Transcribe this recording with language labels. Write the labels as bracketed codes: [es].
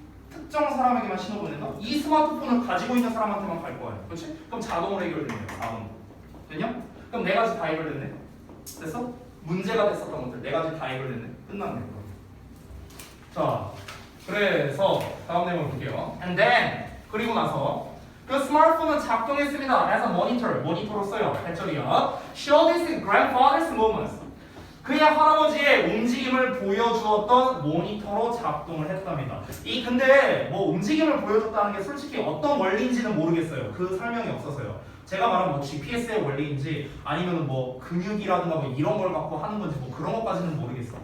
[ko] 특정 사람에게만 신호 보낸다? 이 스마트폰을 가지고 있는 사람한테만 갈 거야. 그렇지? 그럼 자동으로 해결되네요. 자동. 됐냐? 그럼 네 가지 다 해결됐네. 됐어? 문제가 됐었던 것들 네 가지 다 해결됐네. 끝났네. 자, 그래서 다음 내용 볼게요. [en] And then [ko] 그리고 나서 그 스마트폰은 작동했습니다. [en] as a monitor, [ko] 모니터로써요. 해처리야. [en] Showed his grandfather's movements. [ko] 그의 할아버지의 움직임을 보여주었던 모니터로 작동을 했답니다. 근데 뭐 움직임을 보여줬다는 게 솔직히 어떤 원리인지는 모르겠어요. 그 설명이 없어서요. 제가 말한 뭐 GPS의 원리인지 아니면 뭐 근육이라든가 뭐 이런 걸 갖고 하는 건지 뭐 그런 것까지는 모르겠어.